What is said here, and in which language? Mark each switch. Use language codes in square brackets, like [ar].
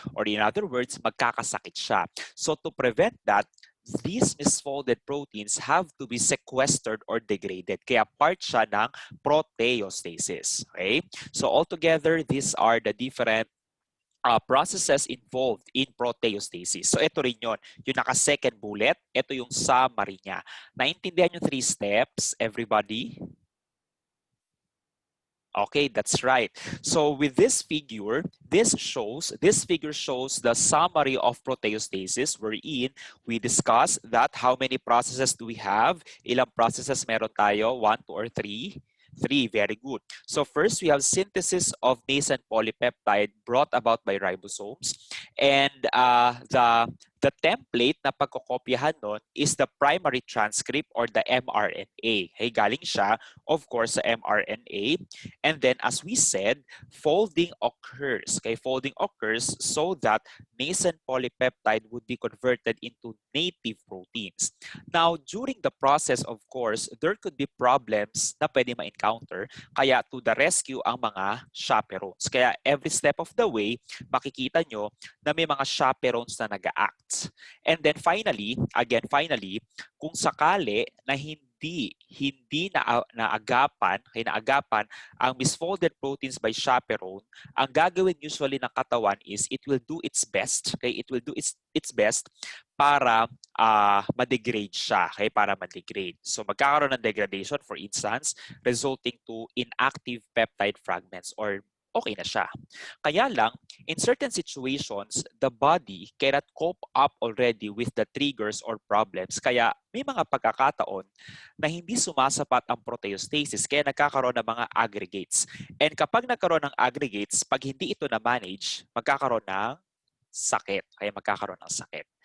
[en] Or in other words, [tl] magkakasakit siya. [en] So to prevent that, these misfolded proteins have to be sequestered or degraded. [tl] Kaya part siya ng proteostasis. [en] Okay? So altogether, these are the different processes involved in proteostasis. So [tl] ito rin yun. [en] Yung naka-second bullet, ito yung summary niya. Naintindihan yung 3 steps, everybody? Okay, that's right. So with this figure, this figure shows the summary of proteostasis wherein we discuss that how many processes do we have? [tl] Ilang processes meron tayo? 1, 2, or 3? 3, [en] very good. So first, we have synthesis of nascent polypeptide brought about by ribosomes. And the template [tl] na pagkokopyahan nun [en] is the primary transcript or the mRNA. [tl] Hey, galing siya, [en] of course, [tl] sa mRNA. [en] And then, as we said, folding occurs. Okay, folding occurs so that nascent polypeptide would be converted into native proteins. Now, during the process, of course, there could be problems [tl] na pwede ma-encounter. Kaya [en] to the rescue [tl] ang mga chaperones. Kaya every step of the way, makikita nyo na may mga chaperones na nag-act. [en] And then finally, [tl] kung sakali na hindi naagapan ang [en] misfolded proteins by chaperone, [tl] ang gagawin [en] usually [tl] ng katawan [en] is it will do its best, okay? It will do its best [tl] para ma-degrade siya, [en] okay? [tl] Para ma-degrade. [en] So [tl] magkakaroon ng [en] degradation, for instance, resulting to inactive peptide fragments or [tl] okay na siya. Kaya lang, [en] in certain situations, the body cannot cope up already with the triggers or problems. [tl] Kaya may mga pagkakataon na hindi sumasapat ang proteostasis kaya nagkakaroon ng mga aggregates. And kapag nagkaroon ng aggregates, pag hindi ito na-manage, magkakaroon ng sakit. Kaya magkakaroon ng sakit.